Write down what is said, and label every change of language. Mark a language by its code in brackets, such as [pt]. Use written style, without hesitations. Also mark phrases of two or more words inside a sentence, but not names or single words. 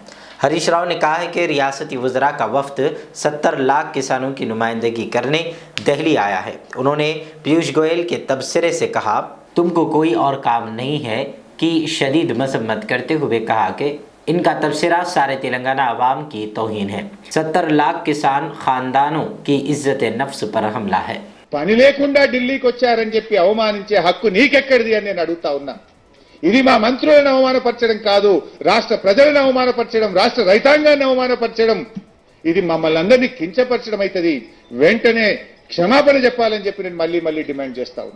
[ur] ہریش راؤ نے کہا ہے کہ ریاستی وزراء کا وفد 70 لاکھ کسانوں کی نمائندگی کرنے دہلی آیا ہے۔ انہوں نے پیوش گوئل کے تبصرے سے کہا، تم کو کوئی اور کام نہیں ہے کی شدید مذمت کرتے ہوئے کہا کہ ان کا تبصرہ سارے تلنگانہ عوام کی توہین ہے۔ 70 لاکھ کسان خاندانوں کی عزت نفس پر حملہ ہے۔ [te] పని లేకుండా ఢిల్లీకి వచ్చారని చెప్పి అవమానించే హక్కు నీకెక్కడిది అని నేను అడుగుతా ఉన్నా। ఇది మా మంత్రులను అవమానపరచడం కాదు, రాష్ట్ర ప్రజలను అవమానపరచడం, రాష్ట్ర రైతాంగాన్ని అవమానపరచడం, ఇది మమ్మల్ని అందరినీ కించపరచడం అవుతుంది। వెంటనే క్షమాపణ చెప్పాలని చెప్పి నేను మళ్ళీ డిమాండ్ చేస్తా ఉన్నా।